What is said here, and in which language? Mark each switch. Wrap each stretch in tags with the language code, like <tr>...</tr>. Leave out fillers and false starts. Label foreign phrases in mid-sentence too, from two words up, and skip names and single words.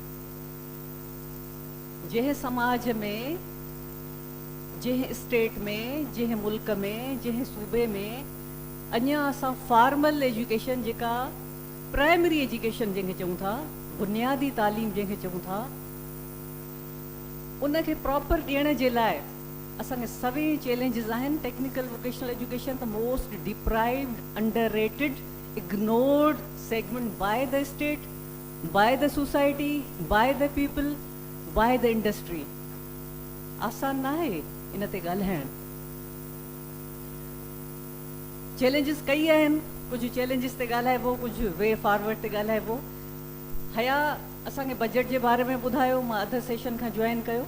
<sd>जंहिं समाज में, जंहिं स्टेट में, जंहिं मुल्क में, जंहिं सूबे में अञा असां</sd> <en>formal education</en> <sd>जेका</sd> <en>primary education</en> <sd>जंहिंखे चऊं था, बुनियादी तालीम जंहिंखे चऊं था, उनखे प्रॉपर ॾियण जे लाइ असांखे सभई चैलेंजिस आहिनि।</sd> <en>Technical vocational education the most deprived, underrated, ignored segment by the state, by the society, by the people, by the industry.</en> <sd>आसान न आहे इन ते ॻाल्हाइण। चैलेंजिस कई आहिनि, कुझु चैलेंजिस ते ॻाल्हाइबो, कुझु</sd> <en>way forward</en> <sd>ते ॻाल्हाइबो। हया असांखे बजट जे बारे में ॿुधायो, मां अध सेशन खां जॉइन कयो।</sd>